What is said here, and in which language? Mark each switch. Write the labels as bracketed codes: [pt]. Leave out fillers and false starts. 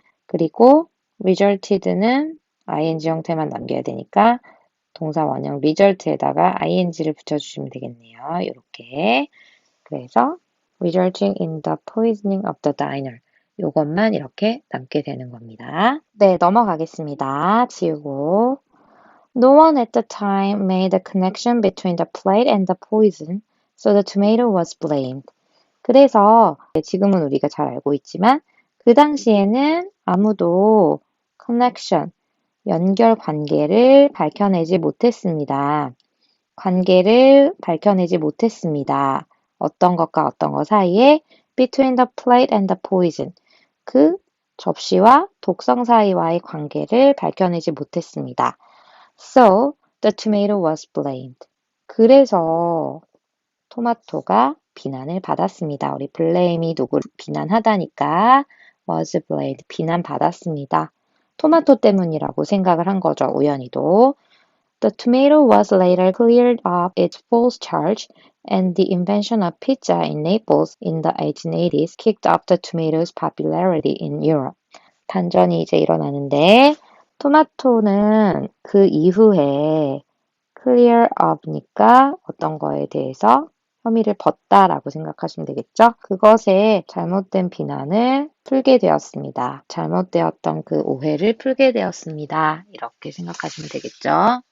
[ko] 그리고 resulted는 ing 형태만 남겨야 되니까 동사 원형 result에다가 ing를 붙여주시면 되겠네요. 이렇게 그래서 [en] resulting in the poisoning of the diner [ko] 요것만 이렇게 남게 되는 겁니다. 네, 넘어가겠습니다. [en] 지우고 No one at the time made the connection between the plate and the poison, so the tomato was blamed. [ko] 그래서 지금은 우리가 잘 알고 있지만 그 당시에는 아무도 connection, 연결 관계를 밝혀내지 못했습니다. 관계를 밝혀내지 못했습니다. 어떤 것과 어떤 것 사이에 [en] between the plate and the poison. [ko] 그 접시와 독성 사이와의 관계를 밝혀내지 못했습니다. [en] So, the tomato was blamed. [ko] 그래서 토마토가 비난을 받았습니다. 우리 blame이 누구를 비난하다니까 was blamed, 비난받았습니다. 토마토 때문이라고 생각을 한 거죠, 우연히도. [en] The tomato was later cleared of its false charge, and the invention of pizza in Naples in the 1880s kicked off the tomato's popularity in Europe. [ko] 반전이 이제 일어나는데 토마토는 그 이후에 clear of니까 어떤 거에 대해서 혐의를 벗다라고 생각하시면 되겠죠? 그것에 잘못된 비난을 풀게 되었습니다. 잘못되었던 그 오해를 풀게 되었습니다. 이렇게 생각하시면 되겠죠?